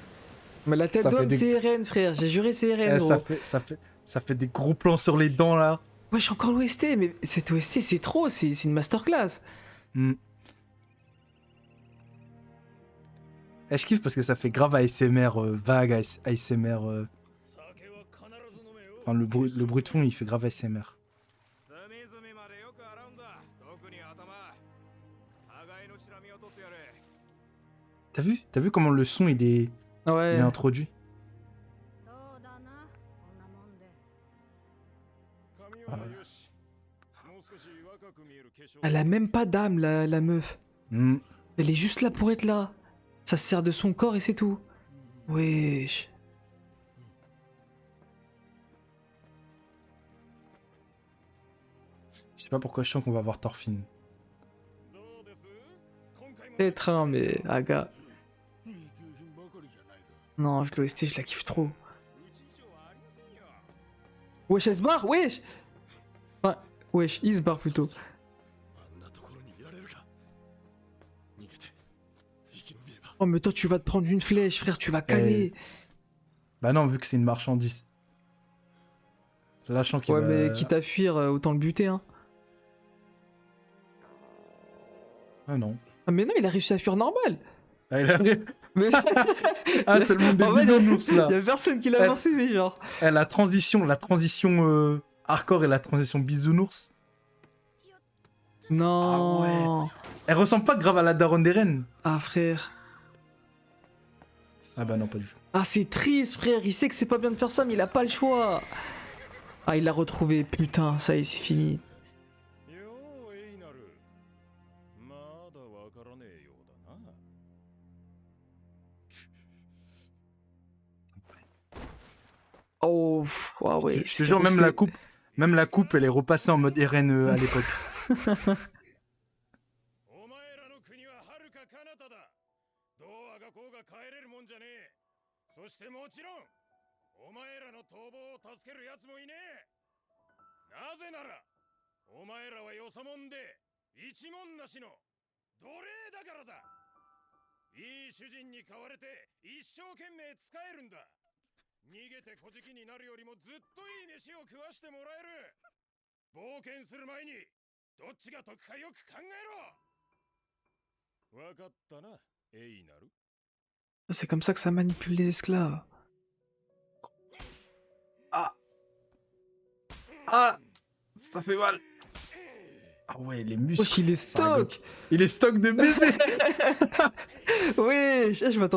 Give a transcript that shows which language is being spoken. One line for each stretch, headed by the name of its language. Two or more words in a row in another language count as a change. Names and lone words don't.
French: Mais la tête Ça fait d'homme, des- c'est Eren, frère. J'ai juré, c'est Eren, Eh, gros. ça fait des gros plans sur les dents, là. Ouais, j'ai encore l'OST, mais cette OST, c'est trop. C'est une masterclass. Hmm. Eh, je kiffe parce que ça fait grave ASMR, vague ASMR.
Japanese: 酒は必ず飲めよ
French: Enfin, le bruit de fond, il fait grave ASMR.
Japanese: 隅々までよく洗うんだ特に頭互いのシラミを取ってやれ
French: T'as vu comment le son, il est Ouais. introduit?
Japanese: そうだなこんなもんで髪はよしもう少し若く見える化粧
French: Elle a même pas d'âme, la meuf. Hmm. Elle est juste là pour être là. Ça se sert de son corps et c'est tout. Wesh. Je sais pas pourquoi je sens qu'on va voir Thorfinn.
Japanese: どうです今回も
French: Peut-être, hein, mais Aga.
Japanese: いい求人ばかりじゃないか
French: Non, l'OST, je la kiffe trop.
Japanese: うち以上はありませんよ
French: Wesh, elle se barre, wesh. Enfin, wesh, il se barre plutôt.
Japanese: あんなところにいられるか逃げて生き延びれば
French: Oh, mais toi, tu vas te prendre une flèche, frère, tu vas canner. Bah non, vu que c'est une marchandise. Lâchant qu'il Ouais, va... mais quitte à fuir, autant le buter, hein. Ah non. Ah, mais non, il a réussi à fuir normal. Ah, il a... Mais... ah c'est le monde des En fait, bisounours, là. y a personne qui l'a Elle- poursuivi, genre. Eh, la transition hardcore et la transition bisounours. Non. Elle ressemble pas grave à la daronne d'Eren. Ah, frère. Ah bah non, pas du tout. Ah, c'est triste, frère. Il sait que c'est pas bien de faire ça, mais il a pas le choix. Ah, il l'a retrouvé. Putain, ça y est, c'est fini.
Japanese: ようエイナルまだわからねえようだな
French: Oh, pff, ah ouais. Je te jure, même la coupe, elle est repassée en mode Eren à l'époque.
Japanese: お前らの国は遥か彼方だどうあがこうが帰れるもんじゃねしてもちろんお前らの逃亡を助ける奴もいねえ。なぜならお前らはよそもんで一文なしの奴隷だからだ。いい主人に買われて一生懸命使えるんだ。逃げて小じきになるよりもずっといい飯を食わしてもらえる。冒険する前にどっちが得かよく考えろ。わかったな、エイナル。
French: C'est comme ça que ça manipule les esclaves. Ah, ça fait mal. Ah ouais, les muscles. Wesh, il est ça rigole. stock. Il est stock de baiser. Wesh, je m'attendais